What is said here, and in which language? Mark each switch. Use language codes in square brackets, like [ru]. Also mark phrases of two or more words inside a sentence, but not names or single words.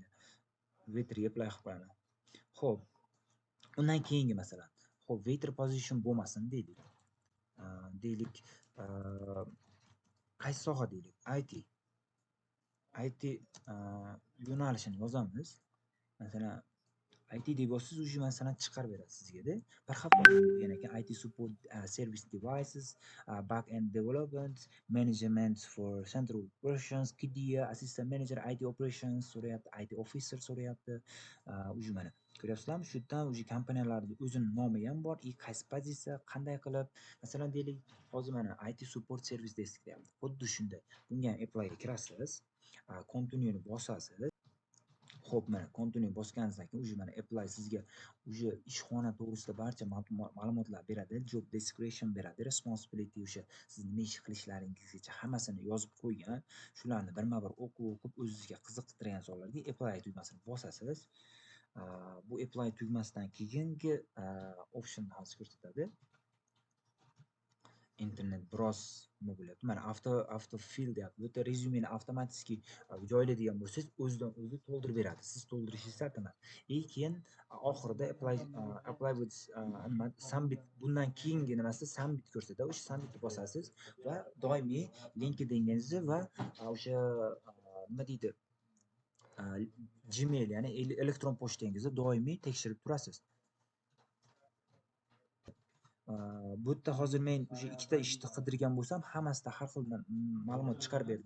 [uz] Waiterga apply qilib qo'yaman. Xo'p, undan keyingi masalan, xo'p, [en] waiter position [uz] bo'lmasin deylik. Deylik, qaysi soha deylik? IT yo'nalishini yozamiz. Masalan, IT deb yozsangiz уже masalan chiqarib beradi sizga-da. Bir hafta bo'lgan ekan, [en] IT support service devices, back end development, management for central operations, KDA, assistant manager, IT operations so'rayapti, IT officer so'rayapti. [uz] Уже mana ko'ryapsizlarmi? Shu yerdan уже kompaniyalarning o'zining nomi ham bor, qaysi pozitsiya, qanday qilib. Masalan, deylik, hozir mana [en] IT support service desk [uz] deyapti. Xuddi shunday. Bunga applyga kirasiz, continue'ni bosasiz. Xo'p, mana continue bosganingizdan keyin uje mana apply sizga uje ishxona to'g'risida barcha ma'lumotlar beradi, [en] job description [uz] beradi, responsibility o'sha siz nima ish qilishlaringizgacha hammasini yozib qo'ygan. Shularni birma-bir o'qib o'zingizga qiziqtirgan sonlarga apply tugmasini bosasiz. Bu apply tugmasidan keyingi option hozir ko'rsatadi. Internet biroz nima bo'lyapti. Mana autofill deyapti. Bu yerda rezyumeni avtomatik joylaydigan bo'lsangiz, o'zidan o'zi to'ldirib beradi. Siz to'ldirishingiz shart emas. Keyin oxirida [en] apply with [uz] nima submit bundan keyingi nimasida submit ko'rsatadi. O'sha submitni bosasiz va doimiy LinkedIningizni va o'sha nima deydi? Gmail, ya'ni elektron pochtangizni doimiy tekshirib turasiz. Bu yerda hozir men o'sha ikkita ishni qidirgan bo'lsam, hammasida har xil ma'lumot chiqarib berdi.